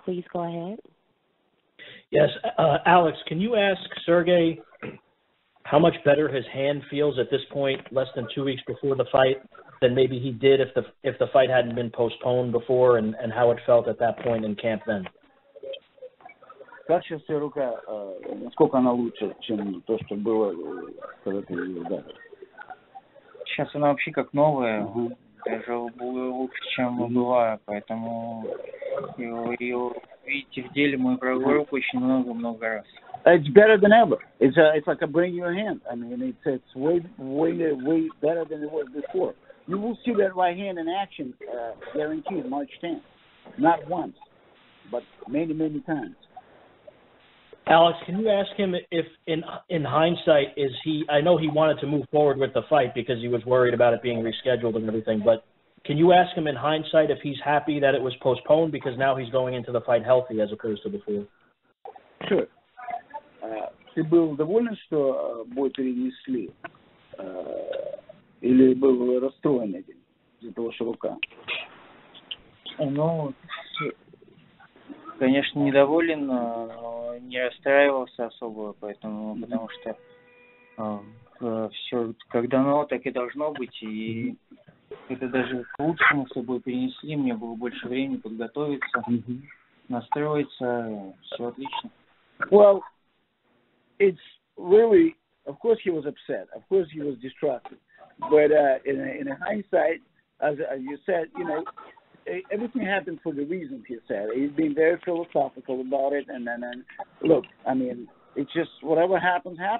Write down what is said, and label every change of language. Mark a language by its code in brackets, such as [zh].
[en] Please go ahead. Yes, Alex, can you ask Sergey how much better his hand feels at this point, less than 2 weeks before the fight, than maybe he did if the fight hadn't been postponed before, and how it felt at that point in camp then? [ru] Как сейчас твоя рука, насколько она лучше, чем то, что было, когда ты ее ударил? Сейчас она вообще как новая, даже лучше, чем была, поэтому ее видите в деле мою правую руку очень много раз. [en] It's better than ever. It's like a brand new hand. I mean, it's way better than it was before. You will see that right hand in action, guaranteed, March 10th. Not once, but many times. Alex, can you ask him if, in hindsight, I know he wanted to move forward with the fight because he was worried about it being rescheduled and everything, but can you ask him in hindsight if he's happy that it was postponed because now he's going into the fight healthy as opposed to before? Sure. [ru] Ты был доволен, что бой перенесли? Или был расстроен этим из-за того, что рука? Ну, конечно, недоволен, но не расстраивался особо, поэтому, потому что все как дано, так и должно быть, и это даже к лучшему с собой перенесли, мне было больше времени подготовиться, настроиться, все отлично. [en] Well, it's really, of course he was upset, of course he was distracted, but in hindsight, as you said, you know, everything happened for the reasons he said. He's been very philosophical about it, and then look, I mean, it's just whatever happens.